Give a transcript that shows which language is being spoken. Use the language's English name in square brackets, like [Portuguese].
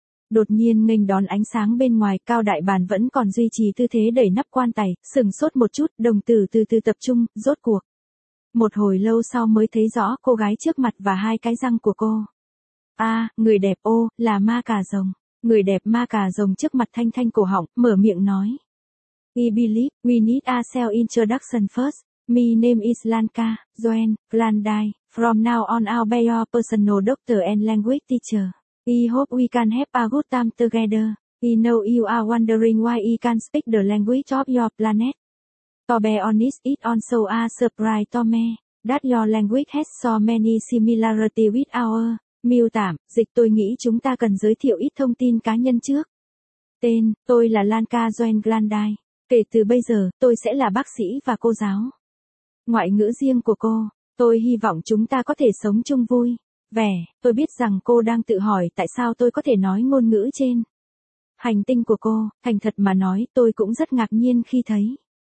[Vietnamese] Đột nhiên nghênh đón ánh sáng bên ngoài, Cao Đại Bàn vẫn còn duy trì tư thế đẩy nắp quan tài, sừng sốt một chút, đồng tử từ từ tập trung, rốt cuộc. Một hồi lâu sau mới thấy rõ cô gái trước mặt và hai cái răng của cô. A, người đẹp ô, là ma cà rồng. Người đẹp ma cà rồng trước mặt thanh thanh cổ họng, mở miệng nói. [English] I believe we need a self introduction first. My name is Lanka, Joanne, Blandai. From now on I'll be your personal doctor and language teacher. I hope we can have a good time together. I know you are wondering why I can't speak the language of your planet. To be honest, it also a surprise to me that your language has so many similarities with our. [Vietnamese] Miêu tả, dịch tôi nghĩ chúng ta cần giới thiệu ít thông tin cá nhân trước. Tên, tôi là Lanka Joanne Blandai. Kể từ bây giờ, tôi sẽ là bác sĩ và cô giáo. Ngoại ngữ riêng của cô, tôi hy vọng chúng ta có thể sống chung vui. Vẻ, tôi biết rằng cô đang tự hỏi tại sao tôi có thể nói ngôn ngữ trên hành tinh của cô, thành thật mà nói, tôi cũng rất ngạc nhiên khi thấy.